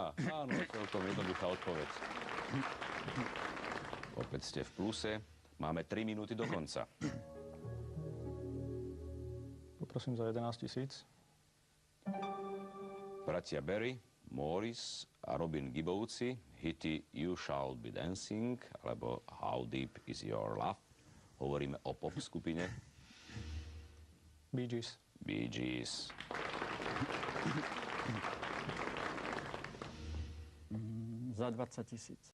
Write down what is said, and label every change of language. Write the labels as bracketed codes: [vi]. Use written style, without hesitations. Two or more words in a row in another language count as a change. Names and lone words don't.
[sk] Áno, celkom jednoduchá odpoveď. Opäť ste v pluse. Máme 3 minúty do konca. Poprosím za 11 000. Bratia Barry, Morris a Robin Gibbovci, hity You Shall Be Dancing alebo How Deep Is Your Love. Hovoríme o pop skupine Bee Gees. Bee Gees. Za 20 000.